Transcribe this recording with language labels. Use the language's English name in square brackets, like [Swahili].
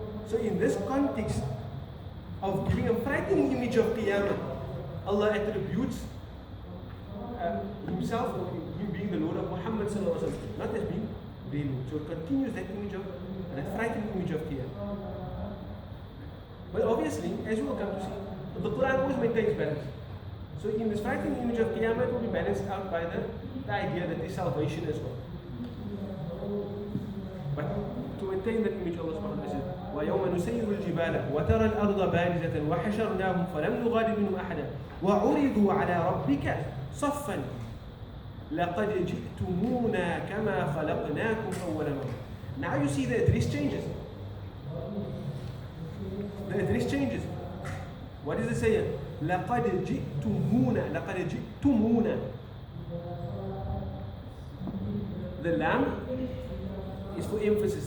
[English] So in this context of giving a frightening image of Qiyamah, Allah attributes himself, or him being the Lord of Muhammad sallallahu alaihi wasallam, not as being their Lord. So it continues that image of, that frightening image of Qiyamah. But obviously, as you will come to see, the Quran always maintains balance. So in this frightening image of Qiyamah, it will be balanced out by the idea that there is salvation as well. But to maintain that image, Allah subhanahu wa ta'ala says, [Arabic] وَيَوْمَ نُسَيِّرُ الْجِبَالَ وَتَرَى الْأَرْضَ بَارِزَةً وَحَشَرْنَاهُمْ فَلَمْ نُغَادِرْ مِنْهُمْ أَحَدًا وَعُرِضُوا عَلَى رَبِّكَ صَفًّا لَقَدْ جِئْتُمُونَا كَمَا خَلَقْنَاكُمْ أَوَّلَ مَرَّةٍ. [English] Now you see the address changes. The address changes. What does it say? [Arabic] لَقَدْ جِئْتُمُونَا. لَقَدْ جِئْتُمُونَا. [English] The lam is for emphasis.